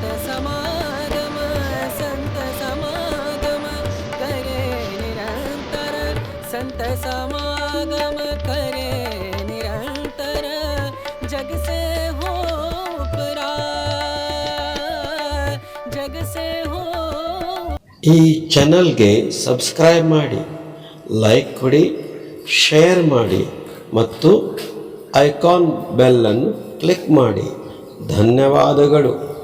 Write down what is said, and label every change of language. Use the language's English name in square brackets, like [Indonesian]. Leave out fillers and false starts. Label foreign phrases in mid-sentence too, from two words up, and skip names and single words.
[Hindi] समागम, संत समागम करे निरंतर, संत समागम करे निरंतर, जग से हो उपरा, जग से हो. [Kannada] ಈ ಚಾನಲ್ಗೆ ಸಬ್ಸ್ಕ್ರೈಬ್ ಮಾಡಿ, ಲೈಕ್ ಕೊಡಿ, ಶೇರ್ ಮಾಡಿ ಮತ್ತು ಐಕಾನ್ ಬೆಲ್ ಅನ್ನು ಕ್ಲಿಕ್ ಮಾಡಿ. ಧನ್ಯವಾದಗಳು.